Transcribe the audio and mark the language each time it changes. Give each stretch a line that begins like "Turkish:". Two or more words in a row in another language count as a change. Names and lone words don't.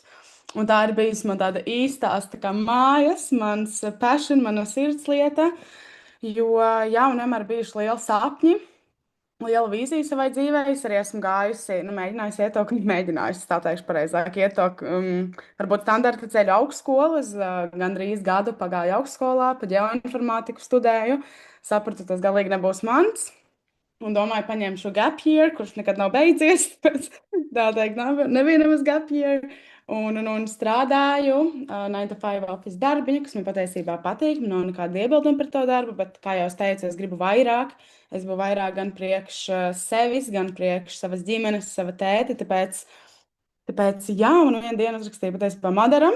Latvian: Un tā ir bijusi man tāda īstās tā kā mājas, mans passion, mana sirdslieta, jo jā, un vienmēr bijuši lieli sapņi, liela vīzija savai dzīvē. Es arī esmu gājusi, mēģinājusi iet to, mēģinājusi, tā teikšu pareizāk, iet to, varbūt standarta ceļu augstskolu. Es gandrīz gadu pagāju augstskolā, pa ģeoinformātiku studēju. Sapratu, tas galīgi nebūs mans. Un domāju, paņemšu
English: gap year,
Latvian: kurš nekad nav beidzies. Tā teikt, nebija nemaz
English: gap year.
Latvian: Un strādāju
English: 9 to 5 office
Latvian: darbiņu, kas man patiesībā patīk. Man nav nekāda iebilduma par to darbu, bet, kā jau es teicu, es gribu vairāk. Es gribu vairāk gan priekš sevis, gan priekš savas ģimenes, sava tēta. Tāpēc jā, un vienu dienu uzrakstīju patiesībā Madaram.